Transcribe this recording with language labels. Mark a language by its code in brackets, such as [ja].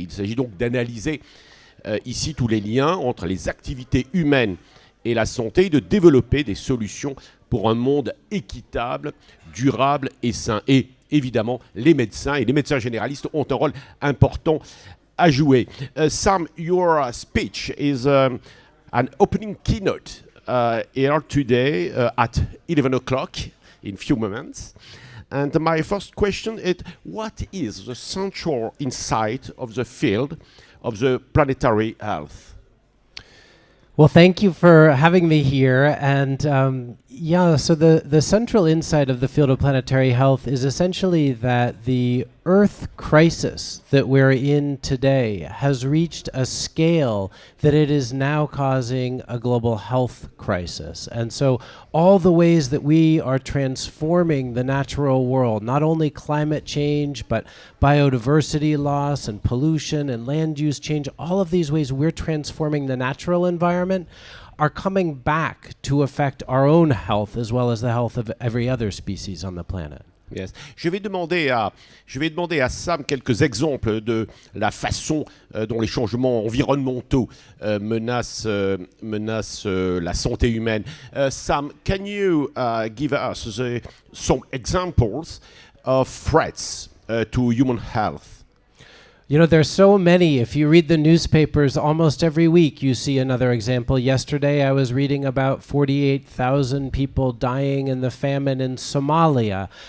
[fr] Il s'agit donc d'analyser ici tous les liens entre les activités humaines et la santé, et de développer des solutions pour un monde équitable, durable et sain. Et évidemment, les médecins et les médecins généralistes ont un rôle important à jouer. [en] Sam, your speech is an opening keynote here today at 11 o'clock in few moments. And my first question is, what is the central insight of the field of the planetary health? Well, thank you for having me here. And so the central insight of the field of planetary health is essentially that the Earth crisis that we're in today has reached a scale that it is now causing a global health crisis. And so all the ways that we are transforming the natural world, not only climate change, but biodiversity loss and pollution and land use change, all of these ways we're transforming the natural environment are coming back to affect our own health as well as the health of every other species on the planet. Yes. [fr] Je vais demander à Sam quelques exemples de la façon dont les changements environnementaux menacent la santé humaine. [en] Sam, can you give us some examples of threats to human health? You know, there's so many. If you read the newspapers almost every week, you see another example. Yesterday, I was reading about 48,000 people dying in the famine in Somalia.